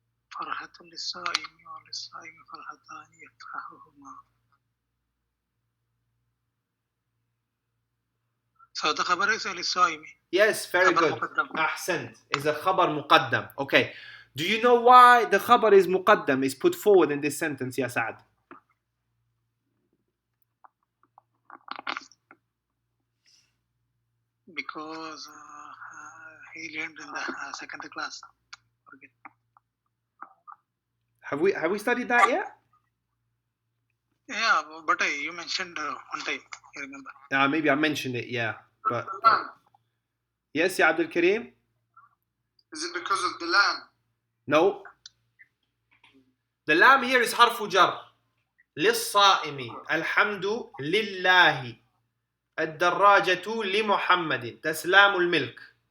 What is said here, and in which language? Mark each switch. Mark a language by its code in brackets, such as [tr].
[ar] فرحة للصائم وللصائم فرحتان يفرحهما. [en] So the خبر is للصائم. Yes, very good. [ar] مقدم. أحسنت. [en] Is a خبر مقدم. Okay. Do you know why the خبر is مقدم, is put forward in this sentence, يا سعد? Because he learned in the second class. Okay. Have we studied that yet? Yeah, but you mentioned one time, I remember. Maybe I mentioned it, yeah. But yes, ya Abdul Kareem? Is it because of the lamb? No. The lam here is harfu jar. [ar] للصائم الحمد لله الدراجة لمحمد. [en] That's [ar] لام الملك.